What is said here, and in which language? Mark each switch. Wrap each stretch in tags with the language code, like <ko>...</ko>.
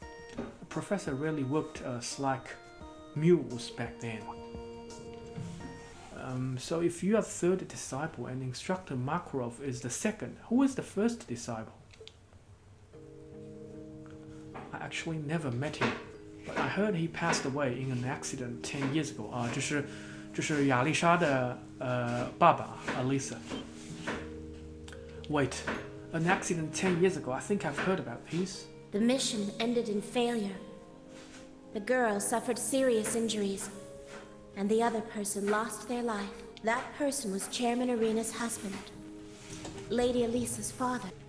<en>The professor really worked us like mules back then. So if you are 3rd disciple and Instructor Makarov is the 2nd, who is the 1st disciple? I actually never met him, but I heard he passed away in an accident 10 years ago.</en> <zh>啊，这是亚丽莎的爸爸 Alisa.</zh> <en>Wait, an accident 10 years ago. I think I've heard about these. The mission ended in failure. The girl suffered serious injuries, and the other person lost their life. That person was Chairman Arena's husband, Lady Alisa's father.</en>